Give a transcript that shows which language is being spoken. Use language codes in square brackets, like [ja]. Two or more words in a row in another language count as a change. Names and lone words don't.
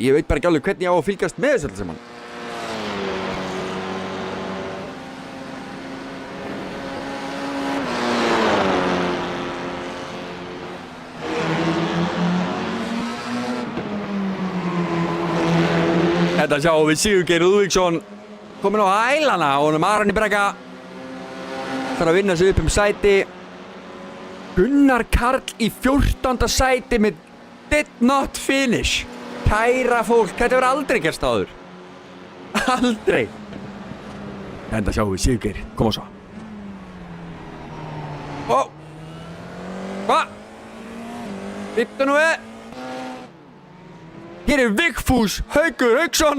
[is] Ég veit bara ekki alveg hvernig ég á að fylgjast með þessu alls saman. Þetta sjáum við Sigurgeir Lúðvíksson kominn á hælana og honum Aroni Breka þarf að vinna sig upp sæti. Gunnar Karl í 14. sæti með [en] did not finish. [is] Kæra fólk, þetta hefur aldrei gerst áður. Aldrei. Þetta sjáum við Sigurgeir, koma svo. Hvað? Bittu nú við. Hér er Vigfús Haukur Hauksson.